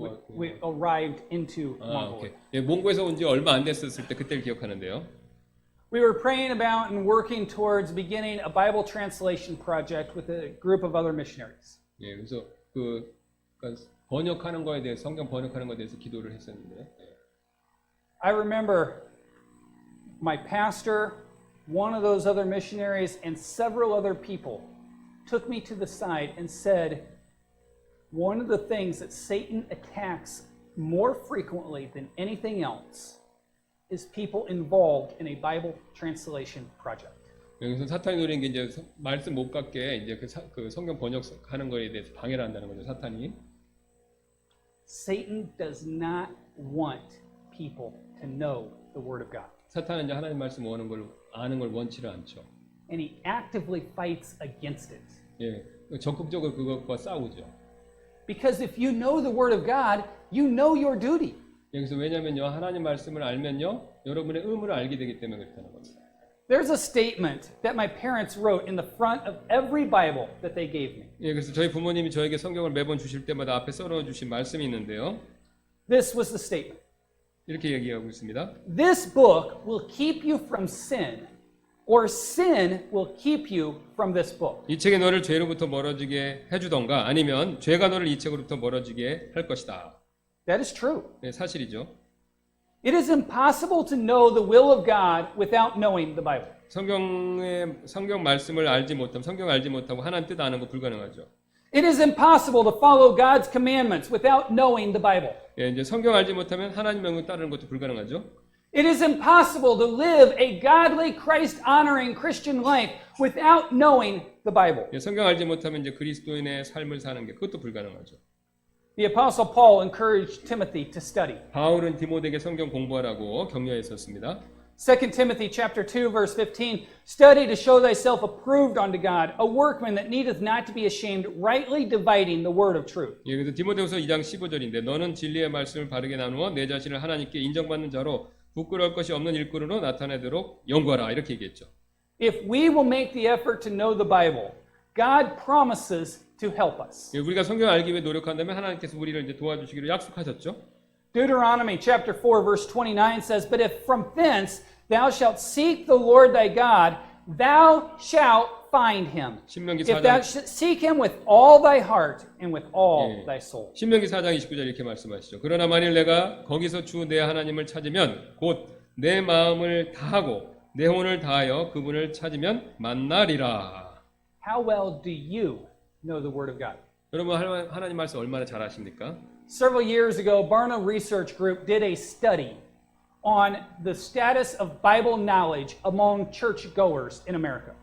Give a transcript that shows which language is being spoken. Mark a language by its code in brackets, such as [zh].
[en] We arrived into Mongolia. 오케이. [ko] 예, 몽고에서 온 지 얼마 안 됐었을 때 그때를 기억하는데요. [en] We were praying about and working towards beginning a Bible translation project with a group of other missionaries. [ko] 예, 그래서 그러니까 번역하는 거에 대해서 성경 번역하는 거에 대해서 기도를 했었는데요. [en] I remember my pastor, one of those other missionaries, and several other people took me to the side and said, one of the things that Satan attacks more frequently than anything else is people involved in a Bible translation project. [ko] 여기서 사탄이 노리는 게 이제 말씀 못 갖게 이제 그 성경 번역하는 거에 대해서 방해를 한다는 거죠, 사탄이. [en] Satan does not want people to know the Word of God. [ko] 사탄은 이제 하나님 말씀 아는 걸 원치를 않죠. [en] And he actively fights against it. [ko] 예, 적극적으로 그것과 싸우죠. [en] Because if you know the Word of God, you know your duty. [ko] 여기서 왜냐면요, 하나님 말씀을 알면요, 여러분의 의무를 알게 되기 때문에 그렇다는 겁니다. [en] There's a statement that my parents wrote in the front of every Bible that they gave me. [ko] 예, 그래서 저희 부모님이 저에게 성경을 매번 주실 때마다 앞에 썰어 주신 말씀이 있는데요. [en] This was the statement. [ko] 이렇게 얘기하고 있습니다. [en] This book will keep you from sin, or sin will keep you from this book. [ko] 이 책이 너를 죄로부터 멀어지게 해주던가 아니면 죄가 너를 이 책으로부터 멀어지게 할 것이다. [en] That is true. [ko] 네, 사실이죠. [en] It is impossible to know the will of God without knowing the Bible. [ko] 성경 말씀을 알지 못하면 성경을 알지 못하고 하나님 뜻 아는 거 불가능하죠. [en] It is impossible to follow God's commandments without knowing the Bible. [ko] 예, 이제 성경 알지 못하면 하나님 명령 따르는 것도 불가능하죠. [en] It is impossible to live a godly, Christ-honoring Christian life without knowing the Bible. [ko] 예, 성경 알지 못하면 이제 그리스도인의 삶을 사는 게 그것도 불가능하죠. [en] The Apostle Paul encouraged Timothy to study. [ko] 바울은 디모데에게 성경 공부하라고 격려했었습니다. [en] 2 Timothy chapter 2 verse 15, study to show thyself approved unto God, a workman that needeth not to be ashamed, rightly dividing the word of truth. [ko] 예, 그래서 디모데후서 2장 15절인데 너는 진리의 말씀을 바르게 나누어 내 자신을 하나님께 인정받는 자로 부끄러울 것이 없는 일꾼으로 나타내도록 연구하라 이렇게 얘기했죠. [en] If we will make the effort to know the Bible, God promises to help us. [ko] 예, 우리가 성경을 알기 위해 노력한다면 하나님께서 우리를 이제 도와주시기로 약속하셨죠. [en] Deuteronomy chapter 4 verse 29 says, But if from thence thou shalt seek the Lord thy God, thou shalt find him. [ko] 신명기 [en] If thou [ko] 4장 [en] seek him with all thy heart and with all thy soul. [ko] 신명기 4장 29절 이렇게 말씀하시죠. 그러나 만일 내가 거기서 주 내 하나님을 찾으면 곧 내 마음을 다하고 내 혼을 다하여 그분을 찾으면 만나리라. [en] How well do you know the Word of God? [ko] 여러분 하나님 말씀 얼마나 잘 아십니까? [en] Several years ago, Barna Research Group did a study on the status of Bible knowledge among churchgoers in America.